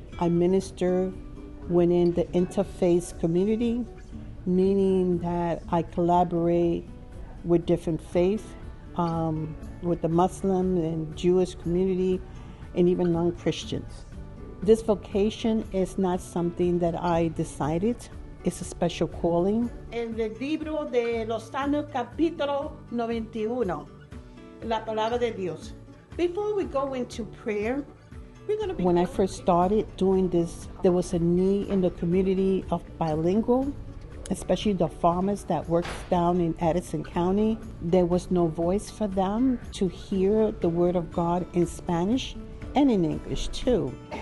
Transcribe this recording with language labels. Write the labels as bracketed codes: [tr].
[en] I minister within the interfaith community, meaning that I collaborate with different faiths, with the Muslim and Jewish community, and even non-Christians. This vocation is not something that I decided. It's a special calling. [es] En el libro de los Salmos, capítulo 91, la palabra de Dios. [en] Before we go into prayer, when I first started doing this, there was a need in the community of bilingual, especially the farmers that work down in Addison County. There was no voice for them to hear the Word of God in Spanish and in English too.